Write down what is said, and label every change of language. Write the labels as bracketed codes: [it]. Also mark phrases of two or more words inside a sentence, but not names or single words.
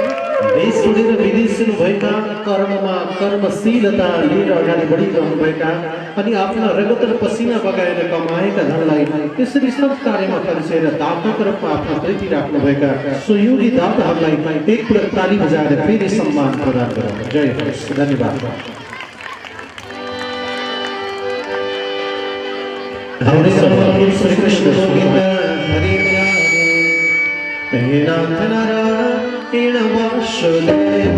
[ne] देश छोडेर विदेश भएका कर्ममा कर्मशीलता लिएर अगाडि बढिरहनुभएका अनि आफ्ना रगत र पसिना बगाएर कमाएका धनलाई त्यसरी सब कार्यमा खर्चेर दाताको रूपमा आफ्नो प्रीति राख्नुभएका सहयोगी दाताहरूलाई एकपटक ताली बजाएर फेरि सम्मान प्रदान गरौँ। जय होस्, धन्यवाद। श्री कृष्ण हे नाथ नारायण वासुदेव